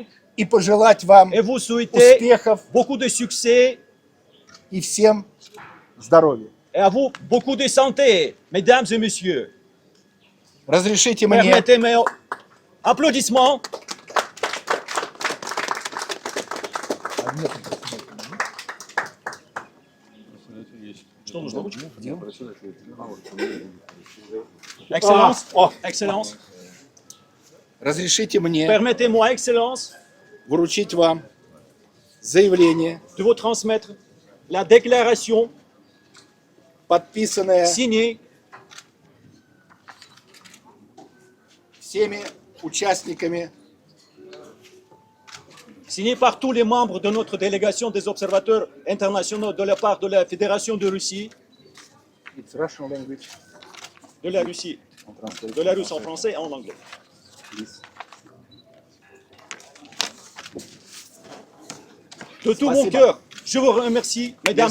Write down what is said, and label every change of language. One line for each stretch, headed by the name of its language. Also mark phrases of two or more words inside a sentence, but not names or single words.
Russian: и пожелать вам
French: et vous souhaiter
Russian: успехов
French: beaucoup de succès
Russian: и всем здоровья.
French: et à vous beaucoup de santé, mesdames et messieurs.
Russian: Разрешите мне
French: Permettez-moi, applaudissements.
Russian: Что нужно? Ручка?
French: Excellence, Excellence,
Russian: разрешите мне
French: permettez-moi, Excellence,
Russian: вручить вам заявление,
French: de vous transmettre la déclaration
Russian: подписанное
French: signée
Russian: всеми участниками
French: signé par tous les membres de notre délégation des observateurs internationaux de la part de la Fédération de Russie,
English: It's Russian language.
French: de la Russie, de la Russe en français et en anglais. De tout mon cœur, je vous remercie, mesdames